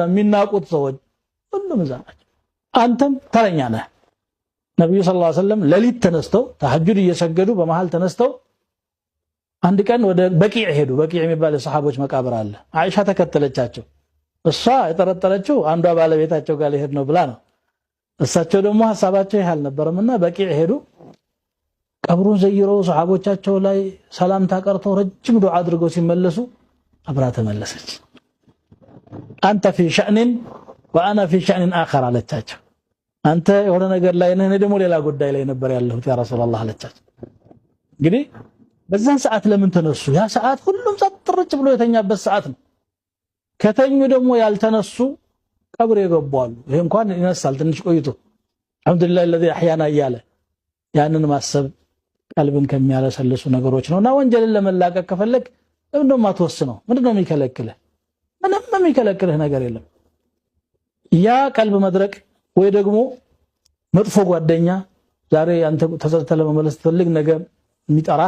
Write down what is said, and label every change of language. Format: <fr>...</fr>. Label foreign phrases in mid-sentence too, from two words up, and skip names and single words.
<am>የሚናቁት ሰዎች ሁሉም እዛ ናቸው። አንተም ተረኛ ነህ። ነብዩ</am> <ar>صلى الله عليه وسلم</ar> <am>ሌሊት ተነስተው ተሐጁድ እየሰገዱ በመሃል ተነስተው አንድ ቀን ወደ በቂዕ ሄዱ። በቂዕ የሚባል የሰሃቦች መቃብር አለ። አይሻ ተከተለቻቸው። እሷ የጠረጠረችው አንዷ ባለቤታቸው ጋር ሊሄድ ነው ብላ ነው። እሳቸው ደግሞ ሐሳባቸው ይህ አልነበረምና በቂዕ ሄዱ። ቀብሩን ዘይረው ሱሐቦቻቸው ላይ ሰላምታ ቀርተው ረጅም ዱዓ አድርገው ሲመለሱ አብራ ተመለሰች አንተ</am> <ar>في شأن وانا في شأن اخر</ar> <am>አለቻቸው አንተ የሆነ ነገር ላይ ነህ እኔ ደግሞ ሌላ ጉዳይ ላይ ነበር ያለሁት</am> <ar>يا رسول الله</ar> <am>አለቻቸው እንግዲህ በዛን ሰዓት ለምን ተነሱ ያ ሰዓት ሁሉም ጸጥርጭ ብሎ የተኛበት ሰዓት ነው ከተኙ ደግሞ ያልተነሱ ቀብር የገባሉ ይሄ እንኳን ይነሳል ትንሽ ቆይቶ</am> <ar>الحمد لله الذي أحيانا</ar> <am>እያለ ያንን ማሰብ ቀልብን ከሚያለሰልሱ ነገሮች ነውና ወንጀልን ለመላቀቅ ከፈለክ እንደውም አትወስነው ምንድነው የሚከለክልህ ምንም የሚከለክልህ ነገር የለም ያ ቀልብ መድረቅ ወይ ደግሞ መጥፎ ጓደኛ ዛሬ አንተ ተሰጥተህ ለመመለስ ትፈልግ ነገር የሚጠራህ</am>